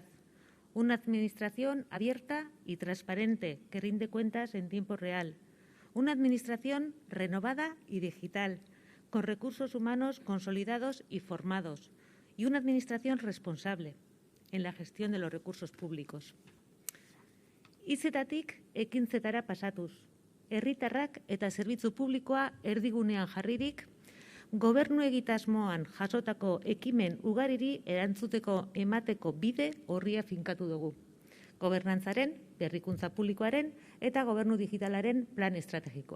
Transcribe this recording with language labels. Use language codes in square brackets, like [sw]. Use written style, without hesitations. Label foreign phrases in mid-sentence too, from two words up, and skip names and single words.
[es] Una Administración abierta y transparente que rinde cuentas en tiempo real. Una Administración renovada y digital, con recursos humanos consolidados y formados. Y una Administración responsable en la gestión de los recursos públicos. [eu] Hitzetatik ekintzetara pasatuz. Herritarrak eta zerbitzu publikoa erdigunean jarririk, gobernu egitasmoan jasotako ekimen ugariri erantzuteko emateko bide orria finkatu dugu. Gobernantzaren, berrikuntza publikoaren eta gobernu digitalaren plan estrategikoa.